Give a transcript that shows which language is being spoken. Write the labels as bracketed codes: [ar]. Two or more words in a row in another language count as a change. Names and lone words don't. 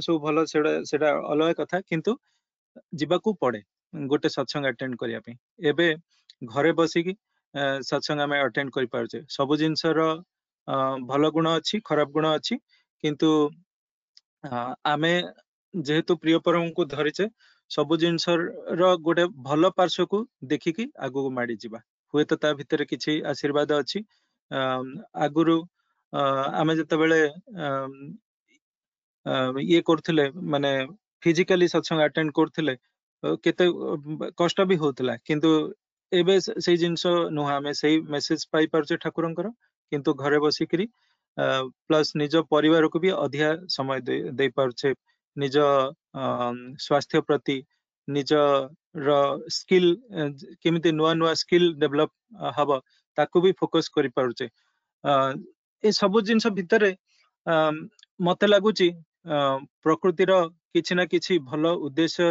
[or] ସବୁ ଭଲ ସେଡ଼ା ଅଲଗା କଥା କିନ୍ତୁ ଯିବା କୁ ପଡ଼େ ଗୋଟେ ସତ୍ସଙ୍ଗ ଆଟେଣ୍ଡ କରିବା ପାଇଁ ଏବେ ଘରେ ବସି କି ସତ୍ସଙ୍ଗ ଆମେ ଆଟେଣ୍ଡ କରି ପାରୁଛେ ସବୁ ଜିନିଷ ର ଭଲ ଗୁଣ ଅଛି ଖରାପ ଗୁଣ ଅଛି କିନ୍ତୁ ଆମେ ଯେହେତୁ ପ୍ରିୟ ପରମ କୁ ଧରିଛେ ସବୁ ଜିନିଷ ର ଗୋଟେ ଭଲ ପାର୍ଶ୍ୱ କୁ ଦେଖି କି ଆଗ କୁ ମାଡ଼ି ଯିବା ହୁଏ ତ ତା ଭିତର କିଛି ଆଶୀର୍ବାଦ ଅଛି ଆଗରୁ ଆମେ ଯେତେ ବେଳେ ଏ କରୁଥିଲେ ମାନେ ଫିଜିକାଲି ସତ୍ସଙ୍ଗ ଆଟେଣ୍ଡ କରୁଥିଲେ କେତେ କଷ୍ଟ ବି ହେଉଥିଲା କିନ୍ତୁ ଏବେ ସେ ଜିନିଷ ନୁହଁ ଆମେ ସଠିକ ମେସେଜ ପାଇ ପାରୁଛେ ଠାକୁରଙ୍କର କିନ୍ତୁ ଘରେ ବସି କରି ପ୍ଲସ ନିଜ ପରିବାର କୁ ବି ଅଧିକା ସମୟ ଦେଇ ପାରୁଛେ ନିଜ ସ୍ୱାସ୍ଥ୍ୟ ପ୍ରତି ନିଜ ର ସ୍କିଲ କେମିତି ନୂଆ ନୂଆ [en] skill develop [or] ହେବ ତାକୁ ବି ଫୋକସ କରି ପାରୁଛେ ଏ ସବୁ ଜିନିଷ ଭିତରେ ମତେ ଲାଗୁଛି ପ୍ରକୃତି ର କିଛି ନା କିଛି ଭଲ ଉଦ୍ଦେଶ୍ୟ